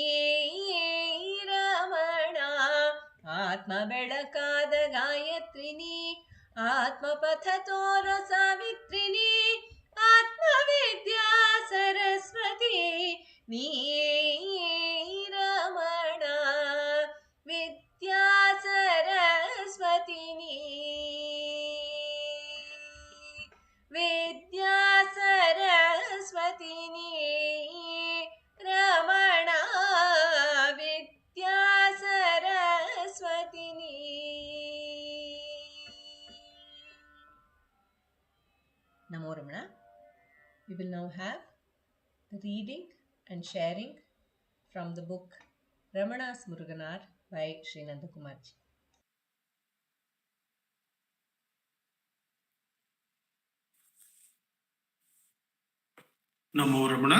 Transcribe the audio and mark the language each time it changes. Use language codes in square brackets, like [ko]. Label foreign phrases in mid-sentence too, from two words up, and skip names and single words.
[kn] ರಮಣ ಆತ್ಮ ಬೆಳಕಾದ ಗಾಯತ್ರಿನಿ ಆತ್ಮಪಥ ತೋರ ಸಾವಿತ್ರಿನಿ ಆತ್ಮವಿದ್ಯಾ ಸರಸ್ವತಿ ನೀ ರಮಣ ವಿದ್ಯಾ ಸರಸ್ವತಿನಿ ವಿದ್ಯಾ ಸರಸ್ವತಿನಿ ರಮಣ ವಿದ್ಯಾ ಸರಸ್ವತಿನಿ. [sa] नमो रमण. [en] We will now have the reading and sharing from the book Ramana's Muruganar by Sri Nandakumarji. [sa] नमो रमण.